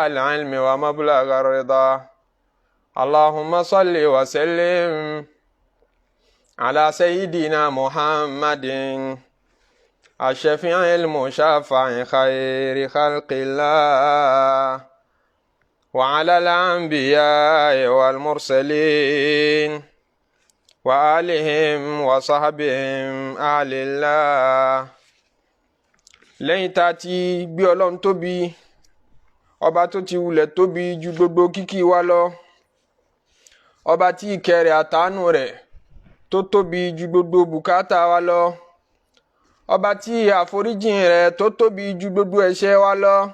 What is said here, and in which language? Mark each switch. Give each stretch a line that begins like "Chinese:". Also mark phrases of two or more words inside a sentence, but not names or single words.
Arabic: العلم ومبلغ الرضا اللهم صل وسلم على سيدنا محمد الشفيع المشفع خير خلق الله وعلى الأنبياء والمرسلين وآلهم وصحبهم أهل الله.
Yoruba: lẹ́yìn tá a ti gbé Ọlọ́run tóbi, ọba tó ti wulẹ̀ tóbi ju gbogbo kíkí wa lọ, ọba tí ìkẹ́ rẹ̀ àtàánú rẹ̀ tó tóbi ju gbogbo bùkátà wa lọ, ọba tí àforíjìn rẹ̀ tó tóbi ju gbogbo ẹ̀ṣẹ̀ wa lọ,